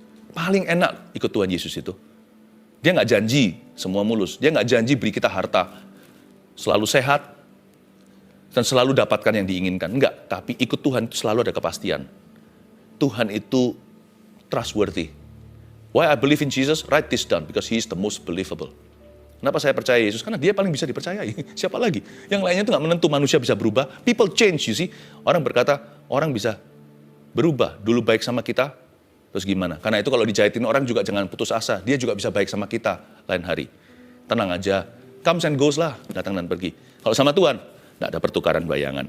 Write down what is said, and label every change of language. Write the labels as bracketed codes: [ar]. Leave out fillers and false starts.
[id] Paling enak ikut Tuhan Yesus itu. Dia nggak janji semua mulus. Dia nggak janji beri kita harta selalu sehat dan selalu dapatkan yang diinginkan. Enggak, tapi ikut Tuhan itu selalu ada kepastian. Tuhan itu [en] trustworthy. Why I believe in Jesus? Write this down because he is the most believable. [id] Kenapa saya percaya Yesus? Karena dia paling bisa dipercayai. Siapa lagi? Yang lainnya itu nggak menentu, manusia bisa berubah. [en] People change, you see. [id] Orang berkata, orang bisa berubah. Dulu baik sama kita, terus gimana? Karena itu kalau dijahitin orang juga jangan putus asa. Dia juga bisa baik sama kita lain hari. Tenang aja. [en] Comes and goes [id] lah, datang dan pergi. Kalau sama Tuhan, nggak ada pertukaran bayangan.